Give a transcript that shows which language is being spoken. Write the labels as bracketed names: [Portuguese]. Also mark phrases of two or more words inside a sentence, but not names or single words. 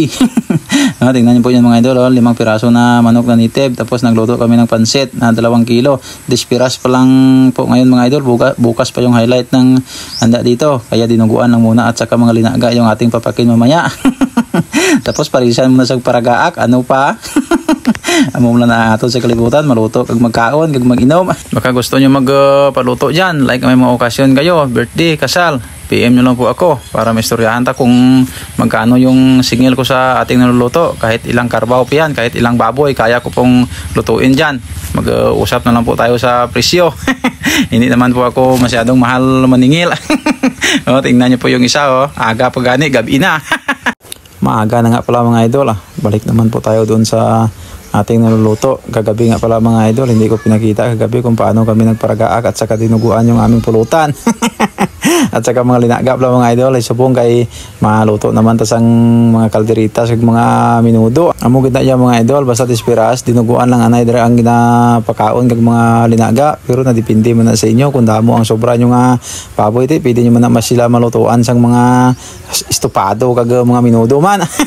[Filipino] Tingnan niyo po yan mga idol 5 piraso na manok na nitib tapos nagluto kami ng pansit na 2 kilo 10 piras pa lang po ngayon mga idol bukas pa yung highlight ng handa dito kaya dinuguan lang muna at saka mga linaga yung ating papakin mamaya. Tapos parisan mo na sa paragaak ano pa. [Hiligaynon] Amo lang na ato sa kalibutan maluto kag magkaon kag mag-inom. [Filipino] Baka gusto nyo magpaluto dyan like may mga okasyon kayo birthday, kasal PM nyo lang po ako [Hiligaynon] para maistoryahan ta [Filipino] kung magkano yung singil ko sa ating naluluto kahit ilang karbaw pa yan kahit ilang baboy kaya ko pong lutuin dyan. Mag-usap na lang po tayo sa presyo. Hindi naman po ako masyadong mahal maningil. [Hiligaynon] Tingnan nyo po yung isa aga pa gani gabi na. [Filipino] Maaga na nga pala mga idol balik naman po tayo doon sa ating naluluto. Kagabi nga pala mga idol hindi ko pinakita kagabi kung paano kami nagparagaak at saka dinuguan yung aming pulutan. At saka mga linaga pala mga idol [Hiligaynon] ay subong kay maluto naman tas ang mga kalderitas ug mga minudo. Amo gid na ya mga idol basta dispiras dinuguan lang anay dira ang ginapakaon kag mga linaga pero nadepende man na sa inyo kung damo ang sobra nyo nga baboy ti pwede nyo man na mas sila malutuan sang mga estopado kag mga minudo man.